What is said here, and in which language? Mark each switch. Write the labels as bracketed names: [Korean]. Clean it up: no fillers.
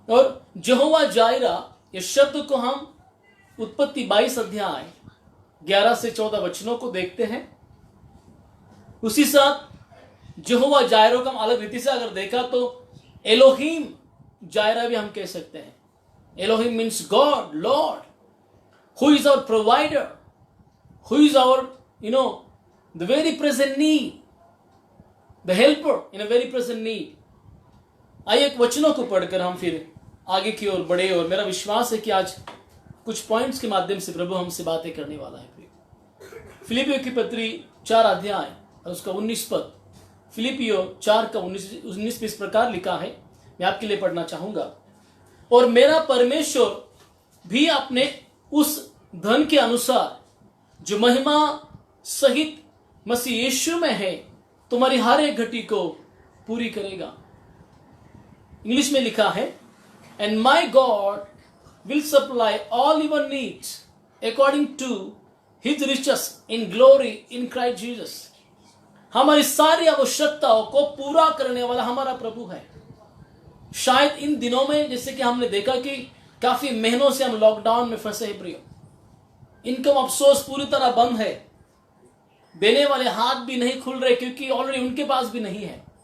[Hindi] और यहोवा जायरा, इस शब्द को हम उत्पत्ति 22 अध्याय 11 से 14 वचनों को देखते हैं। उसी साथ यहोवा जायरा का हम अलग रीति से अगर देखा तो एलोहीम जायरा भी हम कह सकते हैं। Elohim means God, Lord, [English] who is our provider, who is our, the very present need, the helper in a very present need। [Hindi] आइए एक वचनों को पढ़कर हम फिर आगे की ओर बढ़े, और मेरा विश्वास है कि आज कुछ पॉइंट्स के माध्यम से प्रभु हमसे बातें करने वाला है। फिलिपियों की पत्री 4 अध्याय और उसका 19 पद, फिलिपियों 4 का 19 इस प्रकार लिखा है, मैं आपके लिए पढ़ना चाहूंगा। और मेरा परमेश्वर भी अपने उस धन के अनुसार जो महिमा सहित मसीह यीशु में है, तुम्हारी हर एक घटी को पूरी करेगा। इंग्लिश में लिखा है, [English] And my God will supply all your needs according to his riches in glory in Christ Jesus. [Hindi] हमारी सारी आवश्यकताओं को पूरा करने वाला हमारा प्रभु है। शायद इन दिनों में जैसे कि हमने देखा कि काफी महीनों से हम लॉकडाउन में फंसे हैं प्रियो, इनकम अफसोस पूरी तरह बंद है, देने वाले हाथ भी नहीं खुल रहे क्योंकि ऑलरेडी उनके पास भी नहीं है।